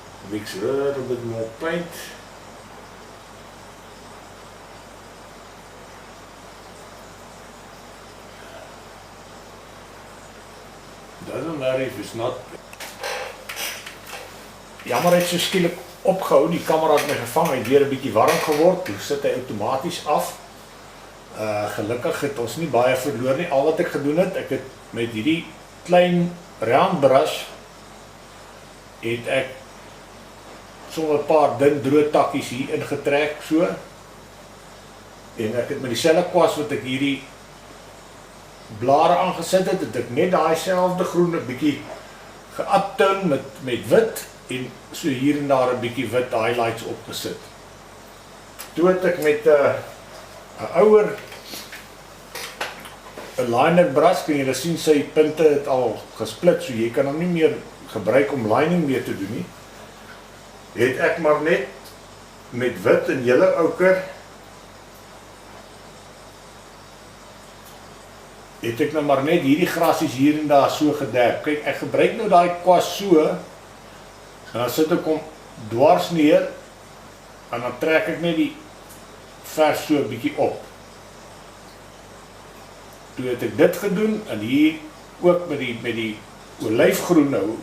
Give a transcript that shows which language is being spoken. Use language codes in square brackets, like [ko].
[en] Mix a little bit more paint. Doesn't matter if it's not. [af] jammer het so skielik opgehou, die kamera het my gevang, hy het weer 'n bietjie warm geword, toe sit hy outomaties af. Gelukkig het ons nie baie verloor nie, al wat ek gedoen het, ek het met hierdie klein round brush, het ek sommer 'n paar dun droë takkies hier ingetrek, so, en ek het met dieselfde kwas wat ek hierdie blare aangesit het, het ek net daai selfde groen 'n bietjie geuptone met wit, en so hier en daar 'n bietjie wit highlights opgesit. Toe het ek met 'n ouer liner brush, kan julle sien sy punte het al gesplit, so jy kan hom nie meer gebruik om lining mee te doen nie. Het ek maar net met wit en julle ouker het ek nou maar net hierdie grasies hier en daar so gedek. Kyk, ek gebruik nou daai kwas so, en dan sit ek hom dwars neer, en dan trek ek net die vers so 'n bietjie op. Toe het ek dit gedoen, en hier ook met die olyfgroen nou.